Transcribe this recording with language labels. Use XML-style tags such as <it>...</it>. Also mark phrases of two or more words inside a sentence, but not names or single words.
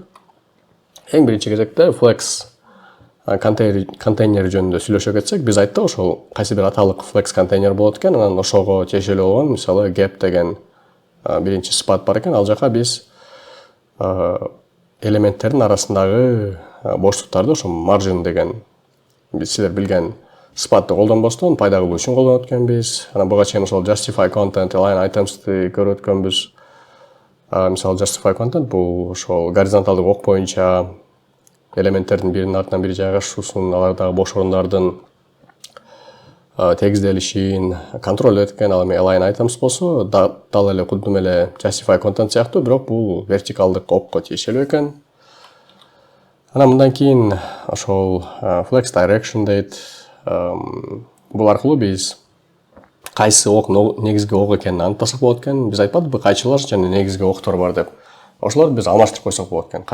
<ky>Эң биринчи кезекте Flex контейнер жөнүндө сүйлөшө кетсек, биз айттык ошол кайсы бир аталык Flex контейнер болот экен, анан ошого тиешелүү болгон, мисалы, gap деген биринчи сыпат бар экен. Ал жака биз элементтердин арасындагы боштуктарды, ошо margin деген силер билген сыпатты колдонбостон пайда кылуу үчүн колдонот экенбиз. Анан буга чейин ошол</ky> <en>justify content, align items'ты</en> <ky>көрүп өткөнбүз. Мисалы,</ky> <en>justify content</en> <ky>бул ошол горизонталдык ок боюнча элементтердин биринин артынан бири жайгашуусун, алардагы бош орундардын тегизделишин контролдойт экен. Ал эми</ky> <en>align items</en> <ky>болсо дал эле кудум эле</ky> <en>justify content</en> <ky>сыяктуу, бирок бул вертикалдык окко тиешелүү экен. Анан мындан кийин ошол</ky> <en>flex direction</en> <ky>дейт. Бул аркылуу биз кайсы ок негизги ок экенин аныктасак болот экен. Биз айтпадыкпы, кайчылаш жана негизги октор бар деп. Ошолорду биз алмаштырып койсок болот экен.</ky>